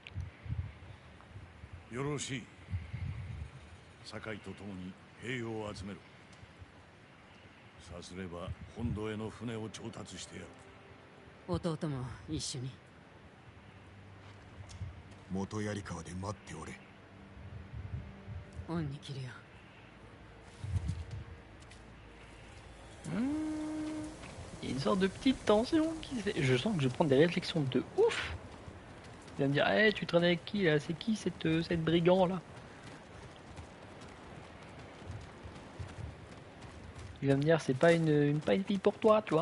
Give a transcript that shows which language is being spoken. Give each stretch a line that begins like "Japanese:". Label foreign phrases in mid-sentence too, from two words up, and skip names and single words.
Japanese: う。よろしい。堺と共に兵を集める。さすれば本土への船を調達してやる。弟も一緒に。元槍川で待っておれ。恩に切るよ。
French: Il y a une sorte de petite tension qui se fait. Je sens que je prends des réflexions de ouf. Il va me dire, hey, tu traînes avec qui là? C'est qui cette brigand là? Il va me dire, c'est pas pas une fille pour toi, tu vois.